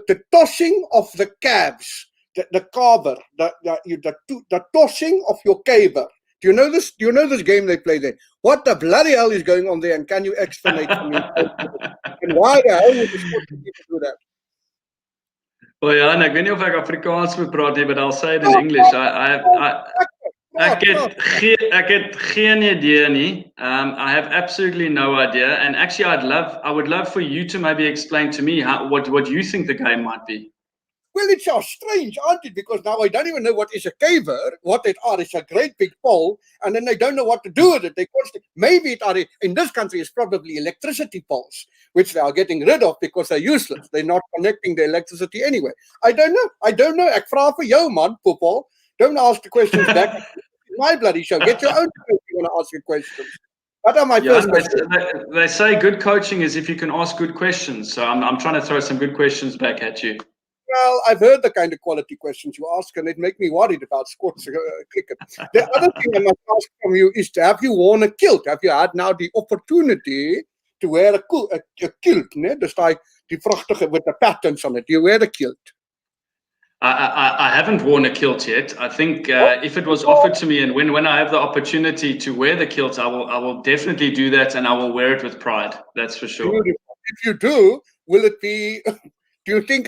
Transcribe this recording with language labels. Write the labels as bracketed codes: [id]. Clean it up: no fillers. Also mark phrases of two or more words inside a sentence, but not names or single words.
[en] The tossing of the calves, the carver, the tossing of your caber. Do you know this? Do you know this game they play there? What the bloody hell is going on there? And can you explain for me? And why the hell would the Scottish people do that? Well, yeah, [af] ek weet nie of ek Afrikaans moet praat nie, [en] but I'll say it in English. [af] Ek het geen idee nie. [en] I have absolutely no idea. And actually, I would love for you to maybe explain to me what you think the game might be. Well, it's so strange, aren't it? Because now I don't even know what is a caver. What it are is a great big pole, and then they don't know what to do with it. Maybe it are in this country is probably electricity poles, which they are getting rid of because they're useless. They're not connecting the electricity anyway. I don't know. [af] Ek vra vir jou man, Popol. [en] Don't ask the questions back. It's my bloody show. Get your own show if you want to ask your questions. What are my first questions? They say good coaching is if you can ask good questions. So I'm trying to throw some good questions back at you. Well, I've heard the kind of quality questions you ask, and it make me worried about Scots cricket. The other thing I must ask from you is, have you worn a kilt? Have you had now the opportunity to wear a kilt? [nl] Ne? Dus die prachtige [en] with the patterns on it. Do you wear the kilt? I haven't worn a kilt yet. I think if it was offered to me, and when I have the opportunity to wear the kilt, I will definitely do that, and I will wear it with pride. That's for sure. If you do, will it be? Do you think?